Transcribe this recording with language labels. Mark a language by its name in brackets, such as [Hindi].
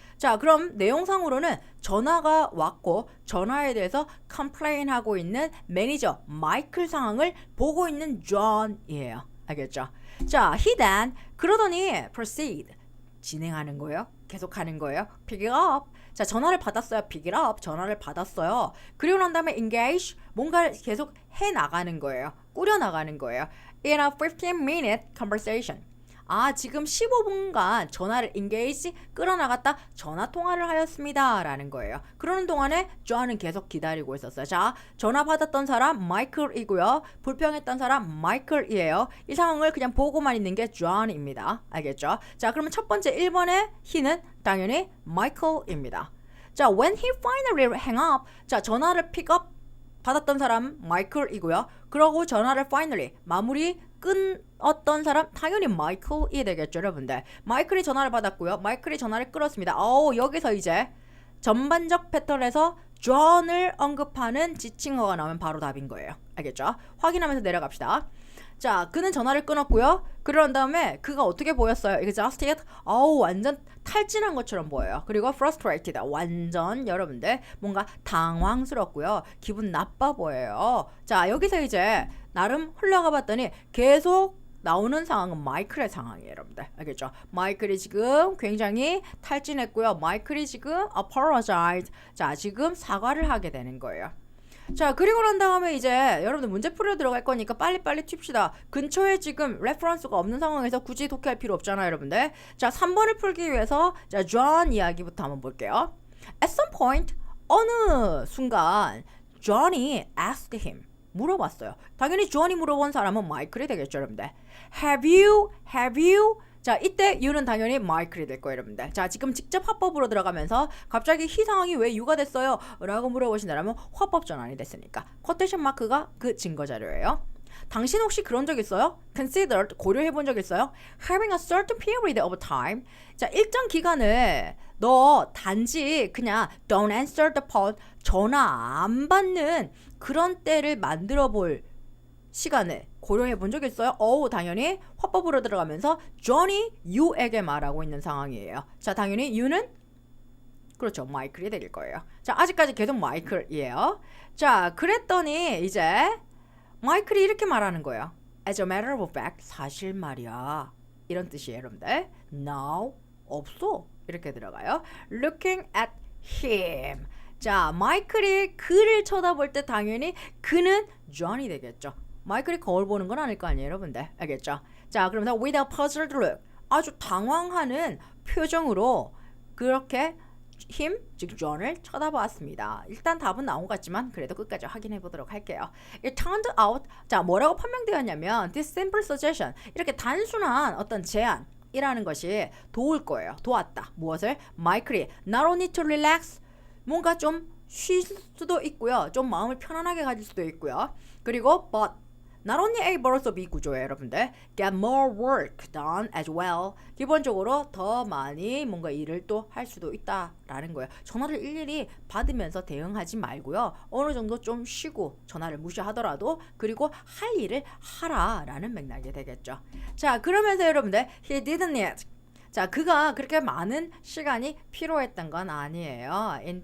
[Korean] 자, 그럼 내용상으로는 전화가 왔고 전화에 대해서 complain 하고 있는 매니저 마이클 상황을 보고 있는 존이에요. 알겠죠? 자, [English] he then [Korean] 그러더니 proceed 진행하는 거예요. 계속하는 거예요. [English] pick it up. [Korean] 자, 전화를 받았어요. pick it up. 전화를 받았어요. 그리고 난 다음에 engage 뭔가를 계속 해 나가는 거예요. 꾸려 나가는 거예요. [English] In a 15-minute conversation. [Korean] 아, 지금 15분간 전화를 engage 끌어나갔다 전화 통화를 하였습니다 라는 거예요. 그러는 동안에 존은 계속 기다리고 있었어요. 자, 전화 받았던 사람 마이클이고요. 불평했던 사람 마이클이에요. 이 상황을 그냥 보고만 있는 게 존입니다. 알겠죠? 자, 그러면 첫 번째 1번의 he는 당연히 마이클입니다. [English] 자, when he finally hang up. [Korean] 자, 전화를 pick up 받았던 사람 마이클이고요. 그러고 전화를 finally 마무리 끊었던 사람 당연히 마이클이 되겠죠, 여러분들. 마이클이 전화를 받았고요. 마이클이 전화를 끊었습니다. 여기서 이제 전반적 패턴에서 존을 언급하는 지칭어가 나오면 바로 답인 거예요. 알겠죠? 확인하면서 내려갑시다. 자, 그는 전화를 끊었고요. 그런 다음에 그가 어떻게 보였어요? [English] exhausted? [Korean] 완전 탈진한 것처럼 보여요. 그리고 frustrated. 완전 여러분들 뭔가 당황스럽고요. 기분 나빠 보여요. 자, 여기서 이제 나름 흘러가 봤더니 계속 나오는 상황은 마이클의 상황이에요, 여러분들. 알겠죠? 마이클이 지금 굉장히 탈진했고요. 마이클이 지금 apologized. 자, 지금 사과를 하게 되는 거예요. 자, 그리고 난 다음에 이제 여러분들 문제 풀려 들어갈 거니까 빨리빨리 튑시다. 근처에 지금 레퍼런스가 없는 상황에서 굳이 독해할 필요 없잖아요, 여러분들. 자, 3번을 풀기 위해서 자, 존 이야기부터 한번 볼게요. [English] At some point, [Korean] 어느 순간 존이 [English] asked him [Korean] 물어봤어요. 당연히 존이 물어본 사람은 마이클이 되겠죠, 여러분들. [English] Have you? [Korean] 자, 이때 you는 당연히 마이클이 될 거예요, 여러분들. 자, 지금 직접 화법으로 들어가면서 갑자기 이 상황이 왜 you가 됐어요? 라고 물어보신다면 화법 전환이 됐으니까. 쿼테이션 마크가 그 증거 자료예요. 당신 혹시 그런 적 있어요? Considered, 고려해 본 적 있어요? [English] Having a certain period of time. [Korean] 자, 일정 기간을 너 단지 그냥 [English] don't answer the phone, [Korean] 전화 안 받는 그런 때를 만들어 볼 시간을 고려해 본 적 있어요? 당연히 화법으로 들어가면서 존이 you에게 말하고 있는 상황이에요. 자, 당연히 you는 그렇죠, 마이클이 될 거예요. 자, 아직까지 계속 마이클이에요. 자, 그랬더니 이제 마이클이 이렇게 말하는 거예요. [English] As a matter of fact, [Korean] 사실 말이야. 이런 뜻이에요, 여러분들. [English] No, [Korean] 없어. 이렇게 들어가요. [English] Looking at him. [Korean] 자, 마이클이 그를 쳐다볼 때 당연히 그는 존이 되겠죠. 마이클이 거울 보는 건 아닐 거 아니에요, 여러분들. 알겠죠? 자, 그러면서 [English] with a puzzled look. [Korean] 아주 당황하는 표정으로 그렇게 즉 존을 쳐다보았습니다. 일단 답은 나온 것 같지만 그래도 끝까지 확인해 보도록 할게요. [English] It turned out. [Korean] 자, 뭐라고 판명되었냐면 [English] this simple suggestion. [Korean] 이렇게 단순한 어떤 제안이라는 것이 도울 거예요. 도왔다. 무엇을? 마이클이 [English] not only to relax. [Korean] 뭔가 좀 쉴 수도 있고요. 좀 마음을 편안하게 가질 수도 있고요. 그리고 [English] but not only able to be [Korean] 구조예요, 여러분들. [English] Get more work done as well. [Korean] 기본적으로 더 많이 뭔가 일을 또 할 수도 있다라는 거예요. 전화를 일일이 받으면서 대응하지 말고요. 어느 정도 좀 쉬고 전화를 무시하더라도 그리고 할 일을 하라라는 맥락이 되겠죠. 자, 그러면서 여러분들 [English] he didn't need. [Korean] 자, 그가 그렇게 많은 시간이 필요했던 건 아니에요.